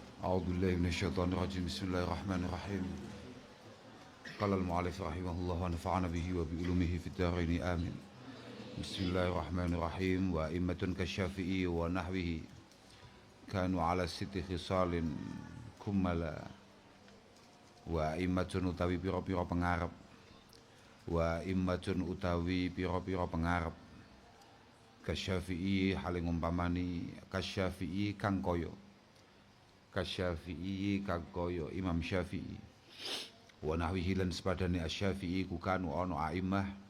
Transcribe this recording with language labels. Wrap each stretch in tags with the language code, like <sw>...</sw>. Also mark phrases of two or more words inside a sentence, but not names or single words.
<ar>أعوذ بالله من الشيطان الرجيم بسم الله الرحمن الرحيم قال المؤلف رحمه الله ونفعنا به وبعلومه في الدارين آمين بسم الله الرحمن الرحيم وأئمة كالشافعي ونحوه كانوا على 6 خصال كملا وأئمة</ar> <jv>utawi pira-pira pengarep وأئمة utawi pira-pira pengarep kasyafi'i haling umpamani kasyafi'i kang kaya kasyafi'i kang kaya Imam Syafi'i</jv> <ar>ونحوه</ar> <jv>lan sepadane asy-Syafi'i iku kanu ana a'immah</jv>